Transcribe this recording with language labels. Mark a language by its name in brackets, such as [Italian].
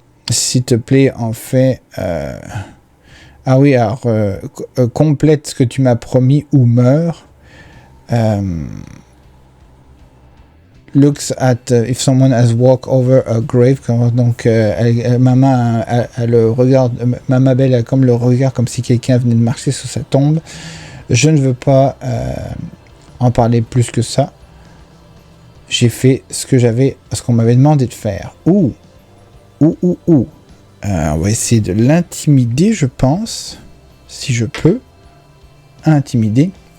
[French] s'il te plaît, en fait... Ah oui, alors... complète ce que tu m'as promis ou meurs. [English] Looks at if someone has walked over a grave. [French] Donc, maman a le regard... Mamabelle a comme le regard comme si quelqu'un venait de marcher sur sa tombe. Je ne veux pas... en parler plus que ça. J'ai fait ce qu'on m'avait demandé de faire. On va essayer de l'intimider, je pense. Si je peux. Intimider.